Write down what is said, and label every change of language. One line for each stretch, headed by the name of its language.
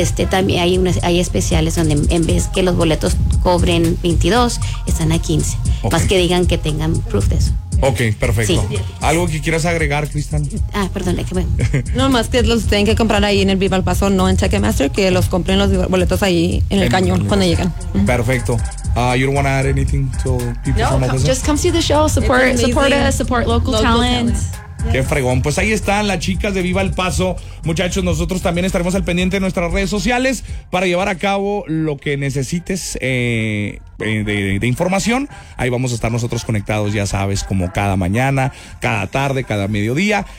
Spanish: También hay especiales donde en vez que los boletos cobren 22, están a 15. Okay. Más que digan que tengan proof de eso. Ok, perfecto. Sí. ¿Algo que quieras agregar, Cristian? Perdón, que bueno. No, más que los tienen que comprar ahí en el Viva El Paso, no en Ticketmaster, que los compren los boletos ahí en el cañón cuando llegan. Perfecto.
English: You don't want to add anything to people from Alcazar? No, just come see the show, support us, support local talents.
Spanish: Qué fregón, pues ahí están las chicas de Viva El Paso. Muchachos, nosotros también estaremos al pendiente de nuestras redes sociales para llevar a cabo lo que necesites de información. Ahí vamos a estar nosotros conectados, ya sabes, como cada mañana, cada tarde, cada mediodía.